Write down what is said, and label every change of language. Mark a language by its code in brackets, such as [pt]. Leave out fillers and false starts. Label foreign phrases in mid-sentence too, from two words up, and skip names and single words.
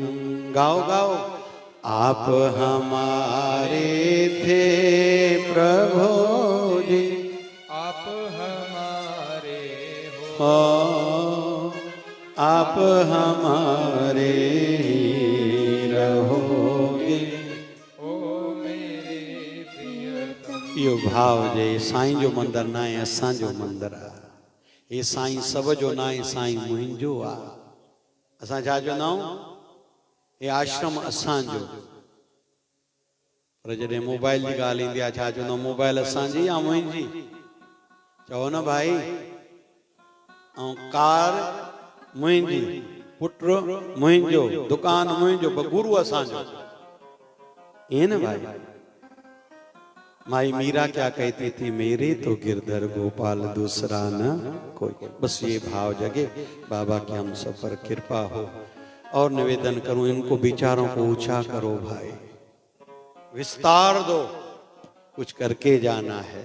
[hi] गाओ गाओ। आप हमारे थे प्रभु जी, आप हमारे हो आप हमारे ही रहोगे। ओ मेरे प्रियतम। [sd] इहो भाव जे साईं जो मंदिर ना आहे, असांजो मंदिर आहे। हे साईं सब जो ना आहे, साईं मुंहिंजो आहे। असां छा चवंदा आहियूं, हे आश्रम असांजो। पर जॾहिं मोबाइल जी ॻाल्हि ईंदी आहे, छा चवंदा, मोबाइल असांजी या मुंहिंजी? चओ न भाई। ऐं कार मुंहिंजी, पुट मुंहिंजो, दुकान मुंहिंजो, गुरु असांजो। ईअं न भाई। [hi] माई मीरा क्या कहती थी, मेरे तो गिरधर गोपाल दूसरा न कोई। बस ये भाव जगे बाबा की हम सब पर कृपा हो। और निवेदन करूं, इनको विचारों को ऊंचा करो भाई, विस्तार दो, कुछ करके जाना है।